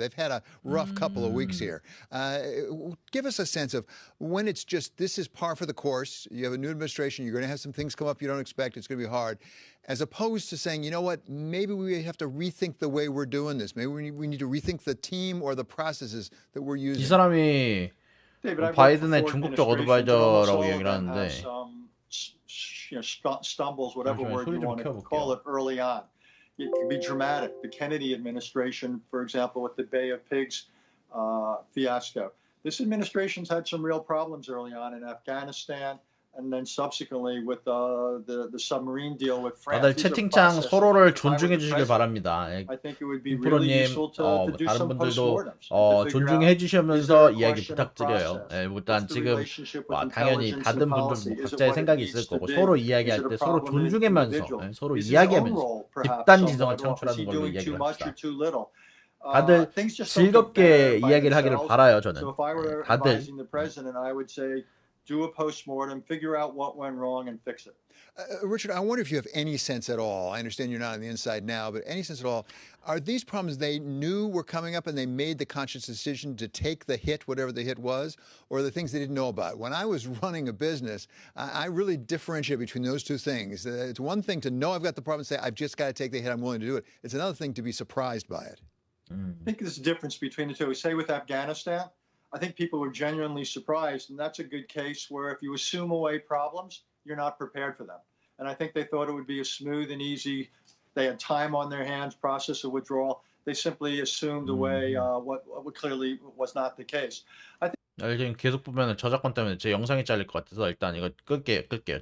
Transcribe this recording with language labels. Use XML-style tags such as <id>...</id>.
<en>They've had a rough couple of weeks here. Give us a sense of when it's just this is par for the course. You have a new administration. You're going to have some things come up you don't expect. It's going to be hard. As opposed to saying, you know what, maybe we have to rethink the way we're doing this. Maybe we need to rethink the team or the processes that we're using.</en> <ko>이 사람이 바이든의 중국적 어드바이저라고 얘기를 하는데</ko> <en>stumbles, whatever word you want to call it, early on. It can be dramatic. The Kennedy administration, for example, with the Bay of Pigs fiasco. This administration's had some real problems early on in Afghanistan. And then subsequently with the submarine deal with France.</en> <ko>다들 채팅창 서로를 존중해 주시길 바랍니다. 프로님, 다른 분들도 존중해 주시면서 이야기 부탁드려요. 일단 지금 당연히 다른 분들 각자의 생각이 있을 거고 서로 이야기할 때 서로 존중하면서 서로 이야기하면서 집단 지성을 창출하는 걸로 이야기를 합시다. 다들 즐겁게 이야기를 하기를 바라요. 저는 다들</ko> <en>do a postmortem, figure out what went wrong, and fix it. Richard, I wonder if you have any sense at all. I understand you're not on the inside now, but any sense at all? Are these problems they knew were coming up and they made the conscious decision to take the hit, whatever the hit was, or the things they didn't know about? When I was running a business, I really differentiate between those two things. It's one thing to know I've got the problem and say, I've just got to take the hit, I'm willing to do it. It's another thing to be surprised by it. I think there's a difference between the two. Say with Afghanistan, I think people were genuinely surprised, and that's a good case where if you assume away problems, you're not prepared for them. And I think they thought it would be a smooth and easy, they had time on their hands, process of withdrawal. They simply assumed away what clearly was not the case. I think</en> <ko>지금 계속 보면은 저작권 때문에 제 영상이 잘릴 것 같아서 일단 이거 끌게요.</ko>